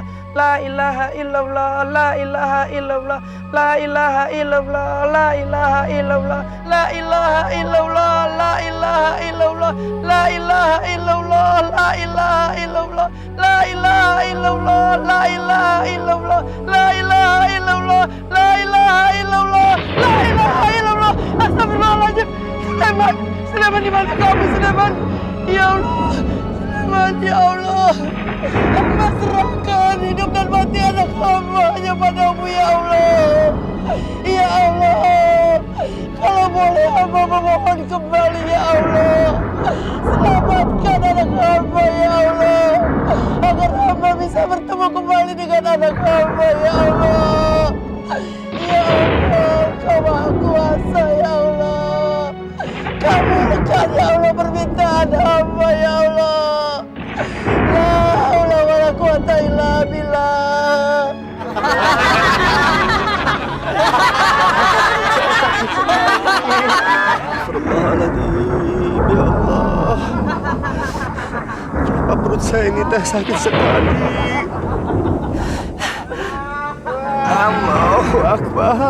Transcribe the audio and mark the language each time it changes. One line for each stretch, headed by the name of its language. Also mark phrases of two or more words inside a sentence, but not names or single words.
Arabic: لا إله إلا الله، لا إله إلا الله، لا إله إلا الله، لا إله إلا الله، لا إله إلا الله، لا إله إلا الله، لا إله إلا الله، لا إله إلا الله، لا إله إلا الله، لا إله إلا الله، لا إله إلا الله، لا إله إلا الله، لا إله إلا الله.
Indonesian: Astagfirullahaladzim. Sulaiman di mana kamu, Sulaiman?
Arabic: يا الله, Sulaiman, يا الله.
Indonesian: Hamba serahkan hidup dan mati anak hamba-Nya padamu,
Arabic: يا الله. يا الله,
Indonesian: kalau boleh hamba memohon kembali,
Arabic: يا الله.
Indonesian: Selamatkan anak hamba,
Arabic: يا الله,
Indonesian: agar hamba bisa bertemu kembali dengan anak hamba,
Arabic: يا الله. يا الله,
Indonesian: Kau Maha Kuasa,
Arabic: يا الله.
Indonesian: Kabulkan,
Arabic: يا الله,
Indonesian: permintaan hamba,
Arabic: يا الله. لا حول ولا قوة إلا بالله. أستغفر الله العظيم، يا الله.
Indonesian: Kenapa perut saya ini sakit sekali?
Arabic: الله أكبر.